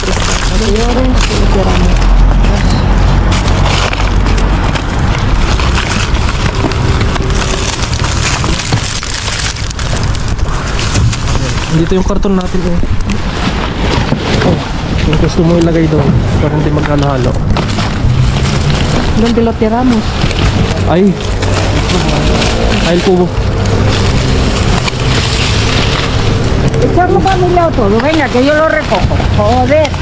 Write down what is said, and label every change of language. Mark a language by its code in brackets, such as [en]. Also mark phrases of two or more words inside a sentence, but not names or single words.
[tl] Dito yung karton natin eh. Oh, kung gusto mo ilagay doon para hindi magkano-halo. [es] Donde lo tiramos? Ay el cubo. Echarlo familia todo, venga que yo lo recojo. Joder.